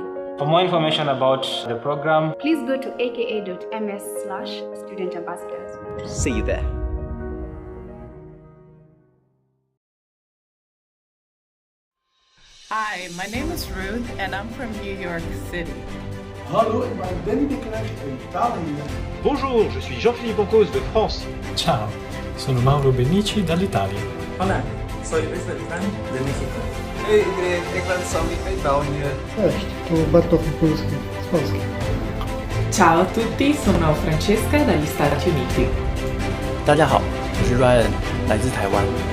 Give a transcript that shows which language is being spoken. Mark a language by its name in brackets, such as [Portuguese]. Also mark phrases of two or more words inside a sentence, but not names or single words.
[English] For more information about the program, please go to aka.ms/studentambassadors. See you there. Hi, my name is Ruth and I'm from New York City. [Dutch] Hallo, ik ben Danny de Klerk in Italië. [French] Bonjour, je suis Jean-Philippe Encausse de France. [Italian] Ciao, sono Mauro Benici dall'Italia. [Spanish] Hola, soy Luis Beltrán de México. [Dutch] Hey iedereen, ik ben Sammy uit België. [Polish] Cześć, tu Bartosz Mikulski z Polski. [Italian] Ciao a tutti, sono Francesca dagli Stati Uniti. [Chinese] 大家好，我是 Ryan， 来自台湾。